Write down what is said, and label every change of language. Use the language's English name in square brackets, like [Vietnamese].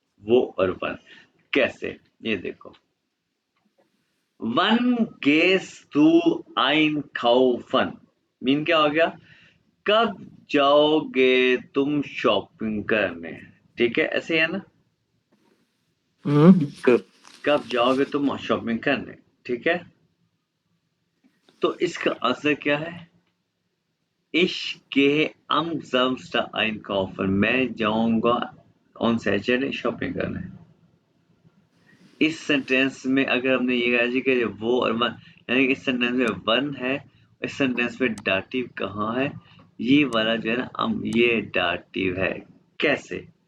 [Hindi] वो और वन कैसे, ये देखो। One guess two yne खाउफन mean क्या हो गया? कब जाओगे तुम शॉपिंग करने? ठीक है, ऐसे है ना? कर। कब जाओगे तुम शॉपिंग करने? ठीक है, तो इसका आंसर क्या है? [German] Ich gehe am Samstag einkaufen. [Hindi] मैं जाऊंगा ऑन सैटरडे शॉपिंग करने। इस सेंटेंस में अगर हमने ये कहा जी कि वो और वन, यानी कि इस सेंटेंस में वन है, इस सेंटेंस में डाटिव कहाँ है? ये वाला जो है ना ये डाटिव है। कैसे?